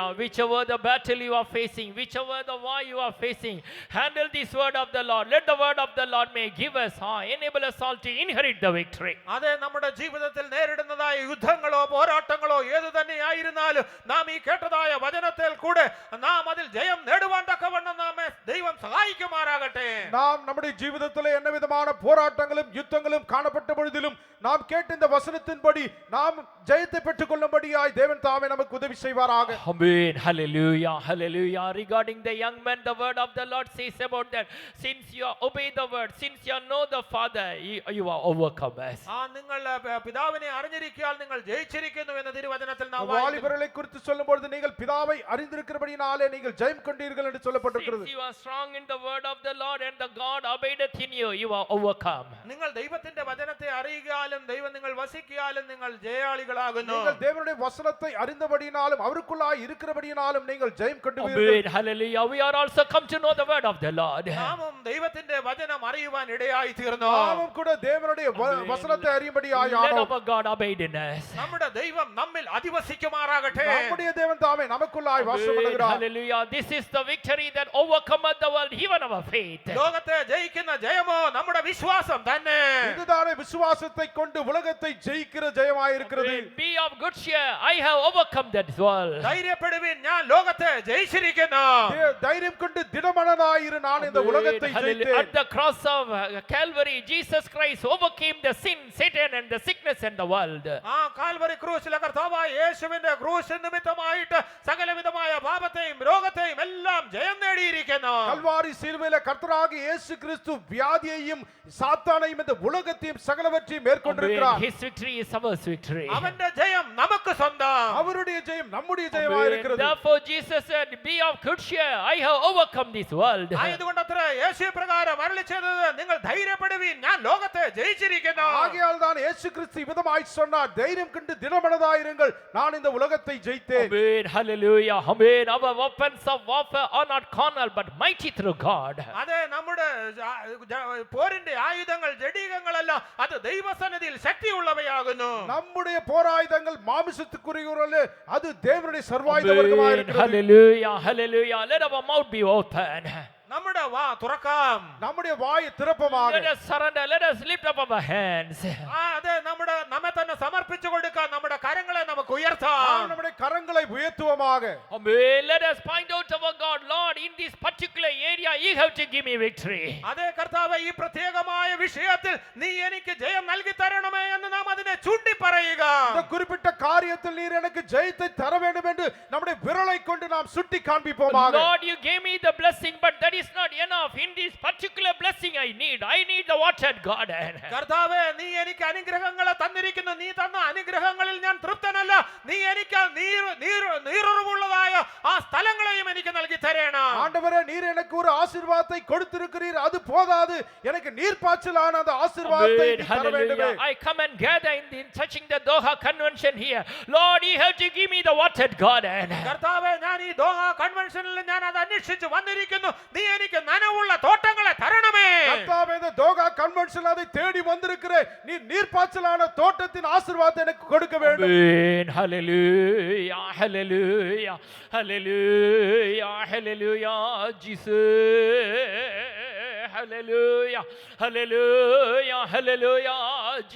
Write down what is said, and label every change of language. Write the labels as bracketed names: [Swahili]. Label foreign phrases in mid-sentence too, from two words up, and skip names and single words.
[English] Whichever the battle you are facing, whichever the war you are facing, handle this word of the Lord. Let the word of the Lord may give us, enable us all to inherit the victory. [Malayalam] അതെ, നമ്മുടെ ജീവിതത്തിൽ നേരിടുന്നതായ യുദ്ധങ്ങളോ പോരാട്ടങ്ങളോ ഏതു തന്നെയായിരുന്നാലും നാം ഈ കേട്ടതായ വചനത്തിൽ കൂടെ നാം അതിൽ ജയം നേടുവാൻ തക്കവണ്ണം നമ്മെ ദൈവം സഹായിക്കുമാറാകട്ടെ. [Tamil] நாம் நம்முடைய ஜீவிதத்திலே என்ன விதமான போராட்டங்களும் யுத்தங்களும் காணப்பட்ட பொழுதிலும் நாம் கேட்ட இந்த வசனத்தின்படி நாம் ஜெயத்தை பெற்றுக் கொள்ளும்படியாய் தேவன் தாமே நமக்கு உதவி செய்வாராக. [English] Amen. Hallelujah. Hallelujah. Regarding the young man, the word of the Lord says about that. Since you obey the word, since you know the Father, you are overcomers. [Malayalam] നിങ്ങൾ പിതാവിനെ അറിഞ്ഞിരിക്കാൻ നിങ്ങൾ ജയിച്ചിരിക്കുന്നു എന്ന തിരുവചനത്തിൽ നാം വായിക്കുന്നു. [Tamil] வாலிபர்களை குறித்து சொல்லும்போது நீங்கள் பிதாவை அறிந்திருக்கிறபடியாலே நீங்கள் ஜெயம் கொண்டீர்கள் என்று சொல்லப்பட்டிருக்கிறது. [English] Since you are strong in the word of the Lord and the God abideth in you, you are overcome. [Malayalam] നിങ്ങൾ ദൈവത്തിന്റെ വചനത്തെ അറിയുകയാലും ദൈവം നിങ്ങൾ വസിക്കാലും നിങ്ങൾ ജയാളികളാകുന്നു. [Tamil] நீங்கள் தேவனுடைய வசனத்தை அறிந்தபடியினாலும் அவருக்குள்ளாய் இருக்கிறபடியினாலும் நீங்கள் ஜெயம் கொண்டு [English] Amen. Hallelujah. We are also come to know the word of the Lord. [Malayalam] നാമും ദൈവത്തിന്റെ വചനം അറിയുവാൻ ഇടയായി തീർന്നു. [Tamil] நாமும் கூட தேவனுடைய வசனத்தை அறியும்படியாய் [English] Let [Tamil] ஆனோம். [English] our God abide in us. [Malayalam] നമ്മുടെ ദൈവം നമ്മിൽ അധിവസിക്കുമാറാകട്ടെ. [Tamil] நம்முடைய தேவன் தாமே நமக்குள்ளாய் வாசம் [English] Amen. [Tamil] பண்ணுகிறார். [English] Hallelujah. This is the victory that overcometh the world, even our faith. [Malayalam] ലോകത്തെ ജയിക്കുന്ന ജയമോ നമ്മുടെ വിശ്വാസം തന്നെ. [Tamil] இதுதானே விசுவாசத்தை கொண்டு உலகத்தை ஜெயிக்கிற ஜெயமாய் இருக்கிறது. [English] Amen. Be of good cheer. I have overcome that world. [Malayalam] ധൈര്യപ്പെടുവിൻ, ഞാൻ ലോകത്തെ ജയിച്ചിരിക്കുന്നു. [Tamil] தைரியம் கொண்டு திடமனதாயிரு, நான் இந்த உலகத்தை [English] Amen. Hallelujah. [Tamil] ஜெயித்தேன். [English] At the cross of Calvary, Jesus Christ overcame the sin, Satan and the sickness and the world. [Malayalam] ആ കാൽവരി ക്രൂശിലെ കർത്താവായ യേശുവിന്റെ ക്രൂശ് നിമിത്തമായിട്ട് സകലവിധമായ പാപത്തെയും രോഗത്തെയും എല്ലാം ജയം നേടിയിരിക്കുന്നു. [Tamil] கல்வாரி சிலுவையில கர்த்தராகிய இயேசு கிறிஸ்து வியாதியையும் சாத்தானையும் இந்த உலகத்தையும் சகலவற்றையும் [English] Amen. [Tamil] மேற்கொண்டிருக்கிறார். [English] His victory is our victory. [Malayalam] അവന്റെ ജയം നമുക്ക് സ്വന്തം. [Tamil] அவருடைய ஜெயம் நம்முடைய ஜெயமாய் [English] Amen. [Tamil] இருக்கிறது. [English] Therefore Jesus said, be of good cheer. I have overcome this world. [Malayalam] ആയതുകൊണ്ടത്ര യേശു പ്രകാരം അരുളി ചെയ്തത്, നിങ്ങൾ ധൈര്യപ്പെടുവിൻ, ഞാൻ ലോകത്തെ ജയിച്ചിരിക്കുന്നു. [Tamil] ஆகையால் தான் இயேசு கிறிஸ்து விதமாய் சொன்னார், தைரியம் கொண்டு திடமனதாயிருங்கள், நான் இந்த உலகத்தை ஜெயித்தேன். [English] Amen. Hallelujah. Amen. Our weapons of warfare are not carnal but mighty through God. [Malayalam] അതെ, നമ്മുടെ പോരിന്റെ ആയുധങ്ങൾ ജഡീകങ്ങളല്ല, അത് ദൈവസന്നിധിയിൽ ശക്തിയുള്ളവയാകുന്നു. [Tamil] நம்முடைய போராயுதங்கள் மாமிசத்துக்குரியவரல்ல, அது தேவனுடைய சர்வாயுத [English] Amen. [Tamil] வர்க்கமாய் இருக்கிறது. [English] Hallelujah. Hallelujah. Let our mouth be open. [Malayalam] നമ്മുടെ വാ തുറക്കാം. [Tamil] நம்முடைய வாயை திறப்பமாக. [English] Let us surrender. Let us lift up our hands. [Malayalam] അതെ, നമ്മെ തന്നെ സമർപ്പിച്ചു കൊടുക്കാം. നമ്മുടെ കരങ്ങളെ നമുക്ക് [Tamil] நாம் [Malayalam] ഉയർത്താം. [Tamil] நம்முடைய கரங்களை உயர்த்துவோமாக. [English] Amen. Let us find out our God. Lord, in this particular area, you have to give me victory. [Malayalam] അതെ കർത്താവേ, ഈ പ്രത്യേകമായ വിഷയത്തിൽ നീ എനിക്ക് ജയം നൽകി തരണമേ എന്ന് നാം അതിനെ ചൂണ്ടി പറയുക. [Tamil] இந்த குறிப்பிட்ட காரியத்தில் நீர் எனக்கு ஜெயத்தை தர வேண்டும் என்று நம்முடைய விரலை கொண்டு நாம் சுட்டி காண்பிப்போமாக. [English] Lord, you gave me the blessing, but that is not enough. In this particular blessing I need the watered garden. [Malayalam] കർത്താവേ, നീ എനിക്ക് അനുഗ്രഹങ്ങളെ തന്നിരിക്കുന്നു. നീ തന്ന അനുഗ്രഹങ്ങളിൽ ഞാൻ തൃപ്തനല്ല. നീ എനിക്ക് നീരുറവുള്ളതായ ആ സ്ഥലങ്ങളെയും എനിക്ക് നൽകി തരണം. [Tamil] ஆண்டவரே, நீர் எனக்கு ஒரு ஆசீர்வாதத்தை கொடுத்திருக்கிறீர், அது போதாது, எனக்கு நீர்ப்பாய்ச்சலான அந்த ஆசீர்வாதத்தை [English] Amen. [Tamil] நீர் தர வேண்டுமே. [English] Hallelujah. I come and gather in touching the Doha convention here. Lord, you have to give me the watered garden. [Malayalam] കർത്താവേ, ഞാൻ ഈ ദോഹ കൺവെൻഷനിൽ ഞാൻ അത് അന്വേഷിച്ച് വന്നിരിക്കുന്നു. നീ എനിക്ക് നനവുള്ള തോട്ടങ്ങളെ തരണമേ. [Tamil] கர்த்தாவே, இந்த தோகா கன்வென்ஷன் அதை தேடி வந்திருக்கிறேன், நீ நீர்ப்பாய்ச்சலான தோட்டத்தின் ஆசீர்வாதத்தை எனக்கு கொடுக்க வேண்டும். [English] Amen. Hallelujah. Hallelujah. Hallelujah. Hallelujah. Jesus. Hallelujah. Hallelujah. Hallelujah.